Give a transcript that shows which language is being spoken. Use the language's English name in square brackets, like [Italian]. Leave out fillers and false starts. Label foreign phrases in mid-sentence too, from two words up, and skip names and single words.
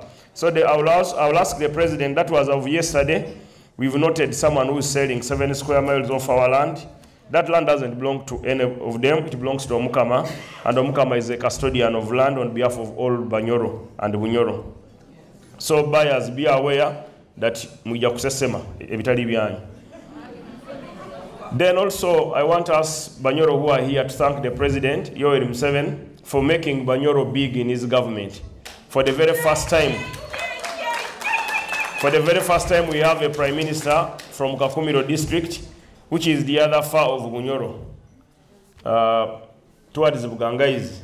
[English] So I will ask the president, that was of yesterday. We've noted someone who is selling 7 square miles of our land. That land doesn't belong to any of them. It belongs to Omukama. And Omukama is a custodian of land on behalf of all Banyoro and Bunyoro. So buyers, be aware that [Nyoro] muja kusesema ebitali byanyu. [English] Then also, I want us, Banyoro who are here, to thank the President, Yoweri Museveni, for making Banyoro big in his government. For the very first time, we have a Prime Minister from Kakumiro district, which is the other far of Bunyoro, towards Bugangaizi.